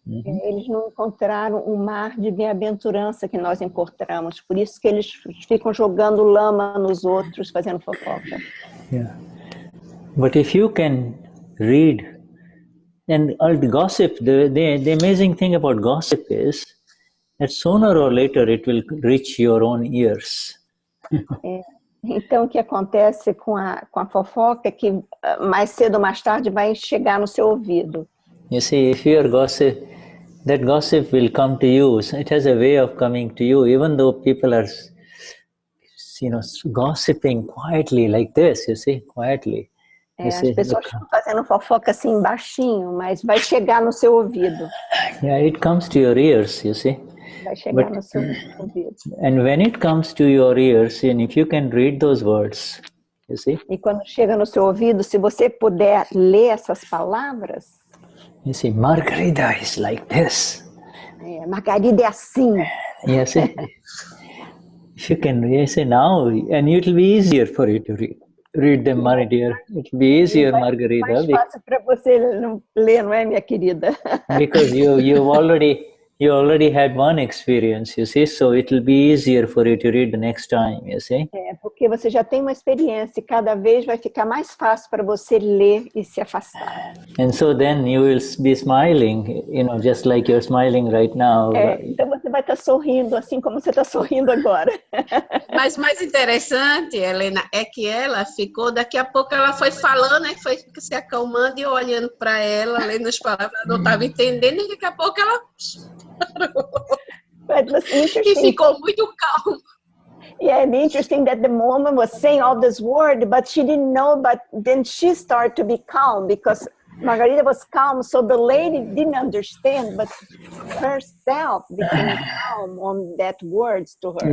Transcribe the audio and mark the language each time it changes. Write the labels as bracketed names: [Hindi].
[Portuguese] Eles não encontraram o mar de bem-aventurança que nós encontramos, por isso que eles ficam jogando lama nos outros, fazendo fofoca. [English] Yeah. But if you can read, and all the gossip, the amazing thing about gossip is that sooner or later it will reach your own ears. [Portuguese] Então, o que acontece com a fofoca é que mais cedo ou mais tarde vai chegar no seu ouvido. [English] You see, if you are gossip, that gossip will come to you. So it has a way of coming to you, even though people are, you know, gossiping quietly like this, you see, quietly. [Portuguese] As pessoas estão fazendo fofoca assim baixinho, mas vai chegar no seu ouvido. [English] Yeah, it comes to your ears, you see. [Portuguese] Vai chegar no seu ouvido. [English] And when it comes to your ears, and if you can read those words, you see. [Portuguese] E quando chega no seu ouvido, se você puder ler essas palavras... [English] You see, Margarida is like this. [Portuguese] Margarida é assim. [English] You see, if you can, you see now, and it will be easier for you to read them, my dear. It will be easier, Margarida. [Portuguese] Mais fácil para você ler, não é, minha querida? [English] Because you already had one experience, you see, so it will be easier for you to read the next time, you see. [Portuguese] Porque você já tem uma experiência e cada vez vai ficar mais fácil para você ler e se afastar. [English] And so then you will be smiling, just like you're smiling right now. [Portuguese] Então você vai estar sorrindo assim como você está sorrindo agora. Mas mais interessante, Helena, é que ela ficou, daqui a pouco ela foi falando, aí foi se acalmando e eu olhando para ela, lendo as palavras, ela não estava entendendo, e daqui a pouco ela e ficou muito calma. [English] Yeah, it's interesting that the woman was saying all this word, but she didn't know, but then she started to be calm because Margarida was calm, so the lady didn't understand, but herself became calm on that words to her.